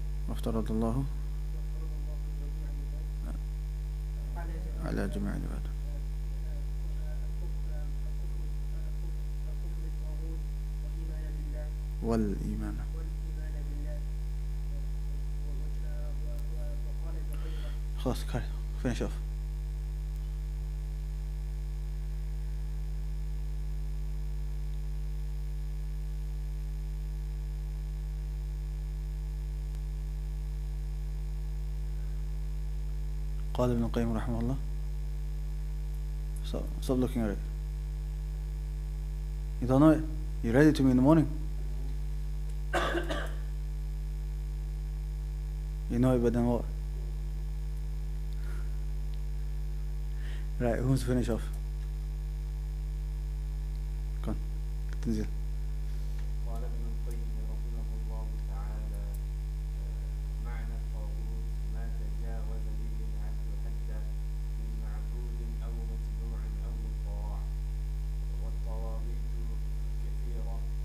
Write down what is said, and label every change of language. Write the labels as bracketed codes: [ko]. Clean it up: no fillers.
[ar] افترض الله على جميع العباد والإيمان. خلاص [en] finish off. [ar] قال ابن القيم رحمه الله [en] So stop looking at it. You don't know it? You read it to me in the morning. You know it, but then what? Right, who's to finish off? Go on, Tanzil. [ar] قال ابن القيم رحمه الله تعالى معنى الطاغوت ما تجاوز به العبد حده من معبود أو متبوع أو مطاع والطواغيت كثيرة